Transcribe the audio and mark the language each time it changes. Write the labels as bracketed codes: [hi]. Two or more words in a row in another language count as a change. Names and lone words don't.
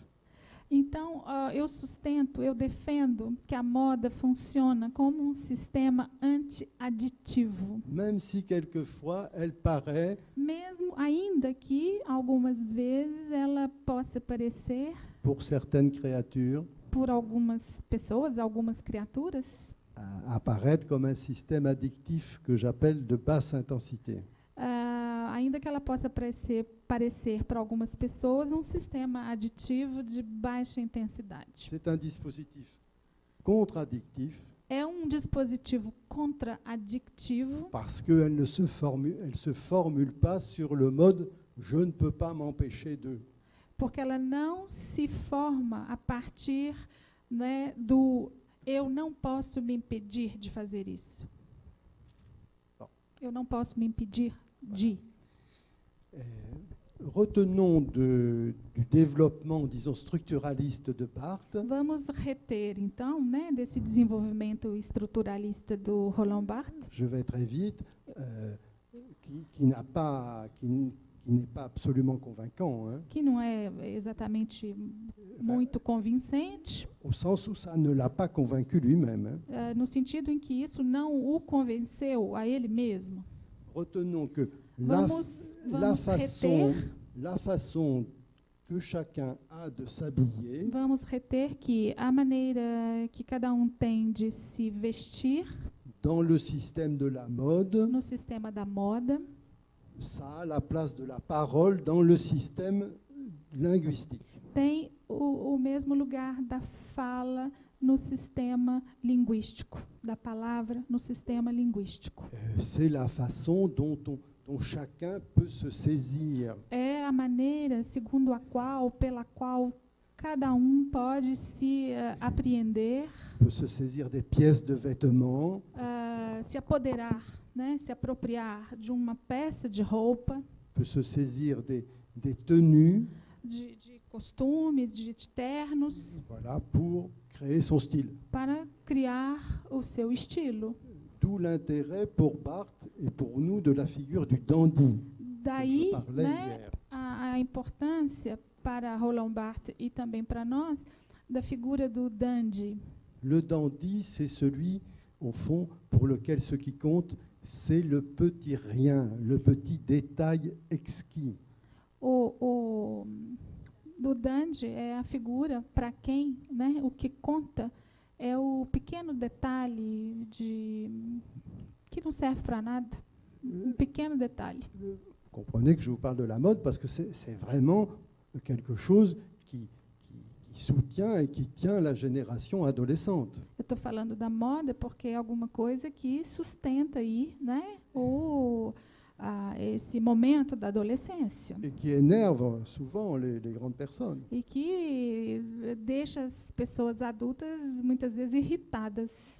[pt] Então, eu defendo que a moda funciona como sistema anti-aditivo. [fr] Même si quelquefois elle paraît, [pt] Mesmo ainda que algumas vezes ela possa parecer, [fr] pour certaines créatures, [pt] por algumas pessoas, algumas criaturas, [fr] apparaître comme un système addictif que j'appelle de basse intensité. [pt] ainda que ela possa parecer para algumas pessoas sistema aditivo de baixa intensidade. [fr] C'est un dispositif contre-addictif [pt] é um dispositivo contraadictivo, [fr] parce qu'elle ne se formule pas sur le mode « je ne peux pas m'empêcher de ». [pt] porque ela não se forma a partir, né, do eu não posso me impedir de fazer isso. Eu não posso me impedir de. [fr] Retenons du développement, disons, structuraliste de Barthes, [pt] Vamos reter, então, né, desse desenvolvimento estruturalista do Roland Barthes, [fr] je vais très vite, qui n'est pas absolument convaincant, hein, [pt] que não é exatamente muito convincente, [fr] au sens où ça ne l'a pas convaincu lui-même. Hein. [pt] no sentido em que isso não o convenceu a ele mesmo. [fr] Retenons que [pt] Vamos [fr] la [pt] reter, [fr] façon que chacun a de s'habiller [pt] vamos reter que a maneira que cada um tem de se vestir [fr] dans le système de la mode, [pt] no sistema da moda [fr] ça a la place de la parole dans le système linguistique. [pt] tem o mesmo lugar da fala no sistema linguístico, da palavra no sistema linguístico. [fr] C'est la façon dont chacun peut se saisir. [pt] É a maneira segundo a qual, pela qual cada um pode se apreender, [fr] Peut se saisir des pièces de vêtements, [pt] se apoderar, né, se apropriar de uma peça de roupa, [fr] peut se saisir des tenues, [pt] de costumes, de ternos, [fr] voilà, pour créer son style. [pt] para criar o seu estilo. [fr] D'où l'intérêt pour Barthes et pour nous de la figure du dandy, dont [pt] Daí, [fr] je parlais [pt] né, [fr] hier. [pt] a importância para Roland Barthes e também para nós da figura do dandy. [fr] Le dandy, c'est celui, au fond, pour lequel ce qui compte, c'est le petit rien, le petit détail exquis. [pt] Do dandy é a figura para quem, né, o que conta é o pequeno detalhe que não serve para nada. Um pequeno detalhe. [fr] Comprenez que je vous parle de la mode parce que c'est vraiment quelque chose qui soutient et qui tient la génération adolescente. [pt] Eu estou falando da moda porque é alguma coisa que sustenta aí, né, esse momento da adolescência. [fr] Et qui énerve souvent les grandes personnes. [pt] E que deixa as pessoas adultas muitas vezes irritadas.